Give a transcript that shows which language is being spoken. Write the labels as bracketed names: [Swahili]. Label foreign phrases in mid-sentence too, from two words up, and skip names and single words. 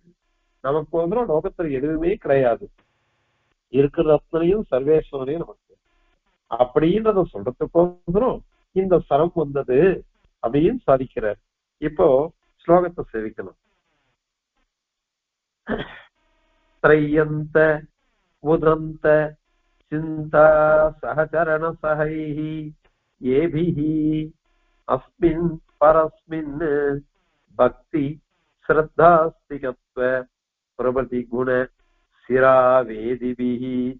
[Tamil] நமக்கு வந்து லோகத்துல எதுவுமே கிடையாது. இருக்கிற அத்தனையும் சர்வேஸ்வரனையும் நமக்கு அப்படின்றத சொல்றதுக்கோசரம் இந்த சரம் வந்தது அப்படின்னு சாதிக்கிறார். இப்போ ஸ்லோகத்தை சேவிக்கணும். [Sanskrit] त्रय्यन्त उदन्त चिन्ता सहचरण सहैः येभिः अस्मिन् परस्मिन् भक्ति श्रद्धास्तिकत्व प्रभृति गुण शिरावेदिभिः